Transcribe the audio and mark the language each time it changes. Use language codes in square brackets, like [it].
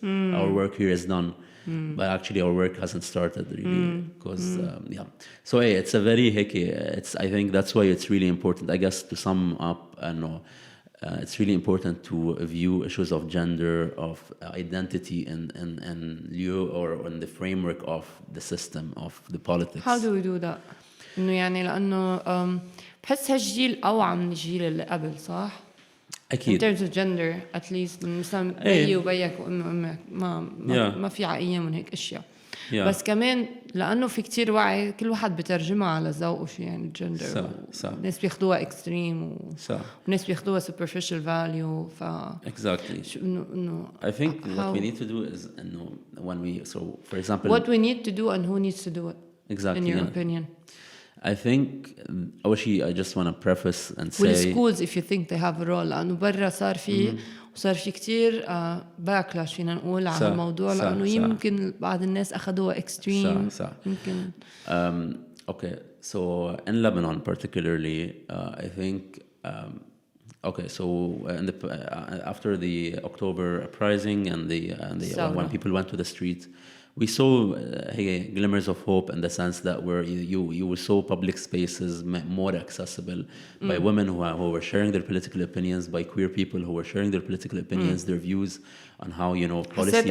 [en] Our work here is done. But actually our work hasn't started really because so it's a very hickey. I think that's why it's really important, I guess, to sum up. It's really important to view issues of gender, of identity in lieu or in the framework of the system, of the politics. How do we do that? [ar] إنه يعني لأنه بحس هالجيل أوعى من الجيل اللي قبل، صح؟ أكيد. [en] In terms of gender at least، [ar] مثلا بيي وبيك وأمي وأمك ما في عقية من هيك أشياء. بس كمان لأنه في كتير وعي، كل واحد بترجمها على ذوقه شو يعني الجندر. ناس بياخدوها extreme وناس بياخدوها [en] superficial value. Exactly. [ar] إنه [en] I think what we need to do is إنه when we for example what we need to do and who needs to do it. Exactly. In your opinion. I think I just want to preface and say [ar] والschools [en] if you think they have a role، [ar] لأنه برا صار في كتير backlash فينا نقول على الموضوع، لأنه يمكن بعض الناس أخذوها extreme. يمكن. [en] Okay, so in Lebanon particularly, I think so after the October uprising and when people went to the street, we saw glimmers of hope in the sense that you saw public spaces more accessible by women who were sharing their political opinions, by queer people who were sharing their political opinions, their views on how policy.